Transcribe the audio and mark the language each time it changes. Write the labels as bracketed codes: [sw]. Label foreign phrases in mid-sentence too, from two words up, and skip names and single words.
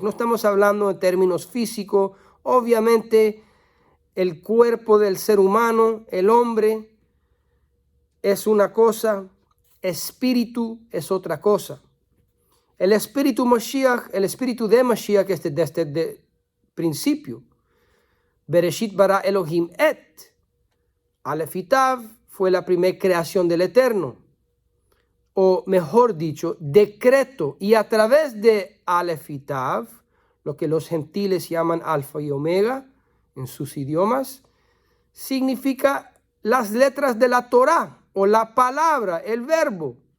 [es] No estamos hablando en términos físicos, obviamente el cuerpo del ser humano, el hombre, es una cosa, espíritu es otra cosa. El espíritu Mashiach, el espíritu de Mashiach es desde el principio. [he] בראשית ברא אלהים את. [es] Aleph y Tav fue la primera creación del Eterno. O mejor dicho, decreto. Y a través de Aleph y Tav, lo que los gentiles llaman Alfa y Omega en sus idiomas, significa las letras de la Torá o la palabra, el verbo.